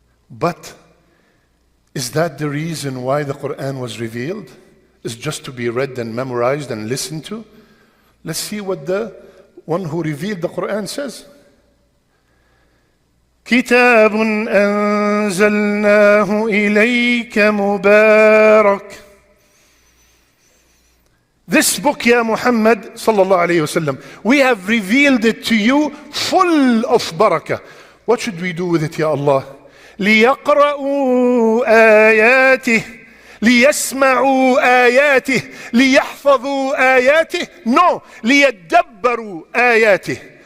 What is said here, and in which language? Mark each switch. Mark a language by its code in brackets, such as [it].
[en] But is that the reason why the Quran was revealed? Is just to be read and memorized and listened to? Let's see what the one who revealed the Quran says. [ar] كتاب أنزلناه إليك مبارك. [en] This book, ya Muhammad sallallahu alayhi wasallam, we have revealed it to you full of barakah. What should we do with it, ya Allah? [ar] ليقرأوا آياته ليسمعوا آياته ليحفظوا آياته. No, ليدبروا آياته.